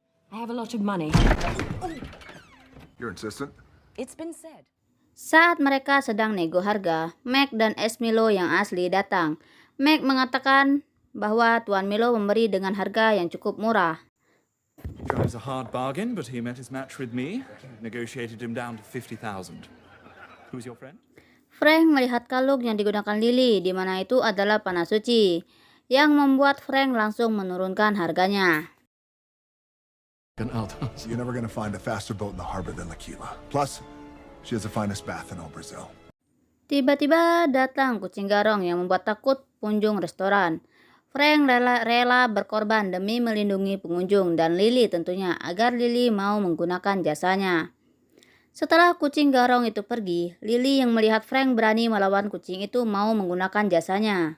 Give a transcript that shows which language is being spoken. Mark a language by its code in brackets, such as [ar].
[en] I have a lot of money. You're insistent? It's been said. [id] Saat mereka sedang nego harga, Meg dan es Milo yang asli datang. Meg mengatakan bahwa Tuan Milo memberi dengan harga yang cukup murah. [en] Drives a hard bargain, but he met his match with me. Negotiated him down to 50,000. Who's your friend? [id] Frank melihat kalung yang digunakan Lily, di mana itu adalah panah suci, yang membuat Frank langsung menurunkan harganya. [en] You're never gonna find a faster boat in the harbor than L'Aquila. Plus, she has the finest bath in all Brazil. [id] Tiba-tiba datang kucing garong yang membuat takut pengunjung restoran. Frank rela berkorban demi melindungi pengunjung dan Lily tentunya agar Lily mau menggunakan jasanya. Setelah kucing garong itu pergi, Lily yang melihat Frank berani melawan kucing itu mau menggunakan jasanya.